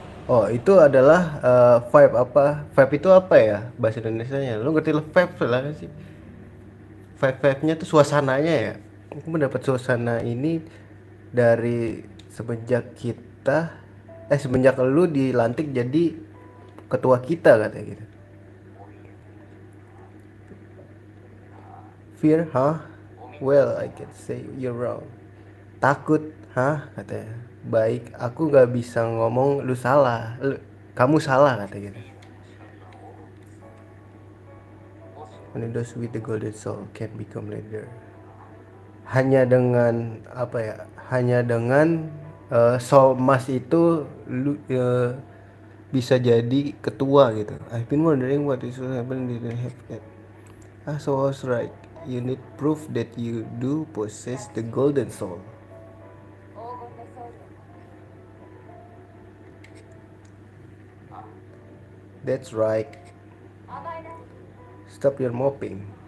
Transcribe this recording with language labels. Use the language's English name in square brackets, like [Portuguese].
[Indonesian] Oh itu adalah vibe apa? Vibe itu apa ya bahasa Indonesianya? Lu ngerti lah vibe lah kan sih? Vibe-nya tuh suasananya ya. Aku mendapat suasana ini dari semenjak kita semenjak lu dilantik jadi ketua kita katanya gitu. [English] Fear, huh? Well, I can say you're wrong. [Indonesian] Takut, hah? Katanya. Baik, aku gak bisa ngomong lu salah. Kamu salah kata gitu. [English] Only those with the golden soul can become leader. [Indonesian] Hanya dengan apa ya? Hanya dengan soul emas itu lu bisa jadi ketua gitu. [English] I've been wondering what is happening didn't have that. Ah, so I was right. You need proof that you do possess the golden soul. That's right. Stop your mopping.